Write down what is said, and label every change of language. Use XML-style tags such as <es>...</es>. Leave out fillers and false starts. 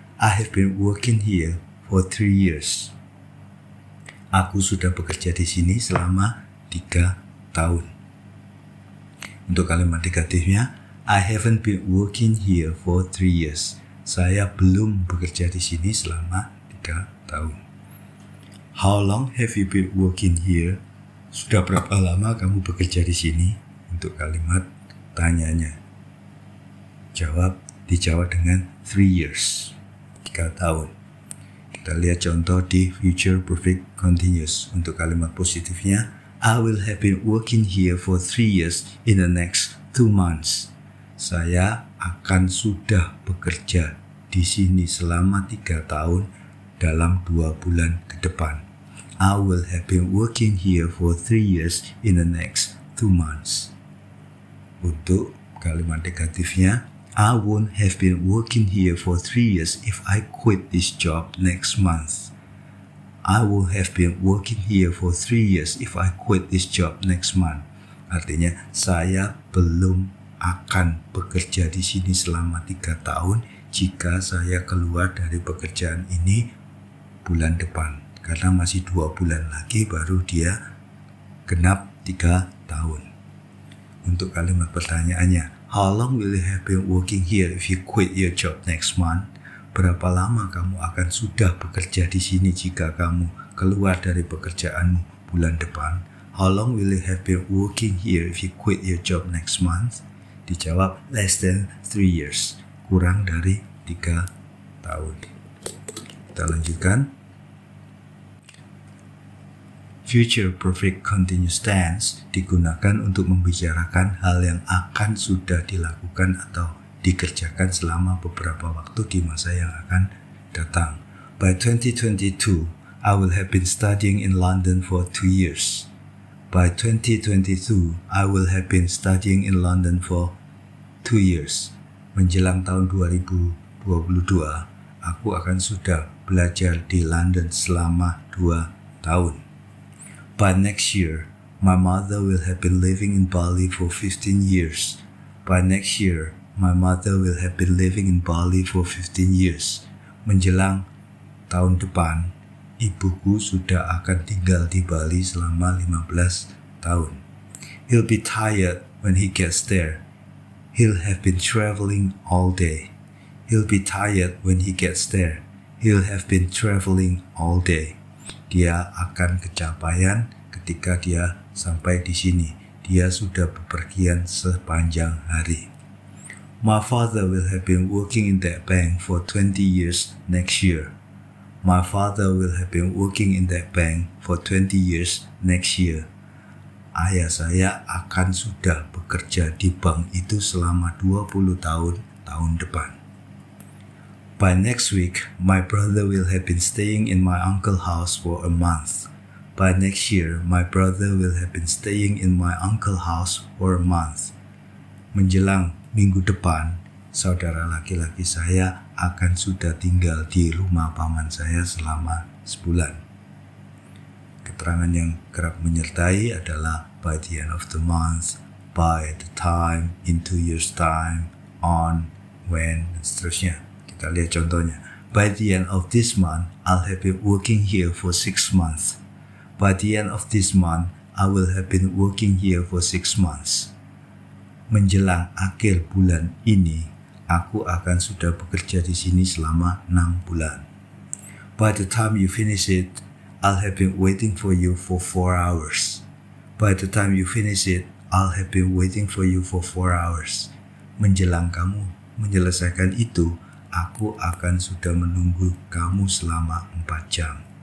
<en>I have been working here for 3 years.</en> <id>Aku sudah bekerja di sini selama 3 tahun. Untuk kalimat negatifnya,</id> <en>I haven't been working here for 3 years.</en> <id>Saya belum bekerja di sini selama 3 tahun.</id> <en>How long have you been working here?</en> <id>Sudah berapa lama kamu bekerja di sini? Untuk kalimat tanyanya, dijawab dengan</id> <en>3 years,</en> <id>3 tahun. Kita lihat contoh di future perfect continuous. Untuk kalimat positifnya,</id> <en>I will have been working here for 3 years in the next 2 months.</en> <id>Saya akan sudah bekerja di sini selama 3 tahun dalam 2 bulan ke depan.</id> <en>I will have been working here for 3 years in the next 2 months.</en> <id>Untuk kalimat negatifnya,</id> <en>I won't have been working here for 3 years if I quit this job next month. I will have been working here for 3 years if I quit this job next month.</en> <id>Artinya, saya belum akan bekerja di sini selama 3 tahun jika saya keluar dari pekerjaan ini bulan depan. Karena masih 2 bulan lagi baru dia genap 3 tahun. Untuk kalimat pertanyaannya,</id> <en>how long will you have been working here if you quit your job next month?</en> <id>Berapa lama kamu akan sudah bekerja di sini jika kamu keluar dari pekerjaanmu bulan depan?</id> <en>How long will you have been working here if you quit your job next month?</en> <id>Dijawab,</id> <en>less than 3 years.</en> <id>Kurang dari 3 tahun. Kita lanjutkan. Future Perfect Continuous Tense digunakan untuk membicarakan hal yang akan sudah dilakukan atau dikerjakan selama beberapa waktu di masa yang akan datang.</id> <en>By 2022, I will have been studying in London for 2 years. By 2022, I will have been studying in London for 2 years.</en> <id>Menjelang tahun 2022, aku akan sudah belajar di London selama 2 tahun.</id> <en>By next year, my mother will have been living in Bali for 15 years. By next year, my mother will have been living in Bali for 15 years.</en> <id>Menjelang tahun depan, ibuku sudah akan tinggal di Bali selama 15 tahun.</id> <en>He'll be tired when he gets there. He'll have been traveling all day. He'll be tired when he gets there. He'll have been traveling all day.</en> <id>Dia akan kecapean ketika dia sampai di sini. Dia sudah bepergian sepanjang hari.</id> <en>My father will have been working in that bank for 20 years next year. My father will have been working in that bank for 20 years next year.</en> <id>Ayah saya akan sudah bekerja di bank itu selama 20 tahun depan.</id> <en>By next week, my brother will have been staying in my uncle's house for a month. By next year, my brother will have been staying in my uncle's house for a month.</en> <id>Menjelang minggu depan, saudara laki-laki saya akan sudah tinggal di rumah paman saya selama sebulan. Keterangan yang kerap menyertai adalah</id> <en>by the end of the month, by the time, in 2 years time,</en> <id>on, when, dan seterusnya. Kita lihat contohnya.</id> <en>By the end of this month, I'll have been working here for 6 months. By the end of this month, I will have been working here for 6 months.</en> <id>Menjelang akhir bulan ini, aku akan sudah bekerja di sini selama 6 bulan.</id> <en>By the time you finish it, I'll have been waiting for you for 4 hours. By the time you finish it, I'll have been waiting for you for 4 hours.</en> <id>Menjelang kamu menyelesaikan itu, aku akan sudah menunggu kamu selama 4 jam.</id>